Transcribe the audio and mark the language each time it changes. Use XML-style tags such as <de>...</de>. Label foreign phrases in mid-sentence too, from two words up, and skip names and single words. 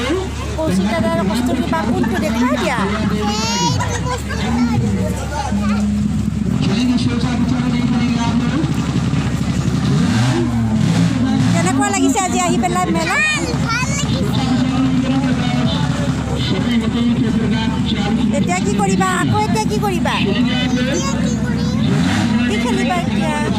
<as>কৌশিক দাদাৰ বস্তু কিবা কোনটো দেখাই দিয়া</as> <hi>चलेंगे शो का पिक्चर देख लेंगे आप लोग</hi> <as>কেনেকুৱা লাগিছে আজি আহি পেলাই মেলা এতিয়া কি কৰিবা আকৌ এতিয়া কি কৰিবা কি খেলিবা এতিয়া</as>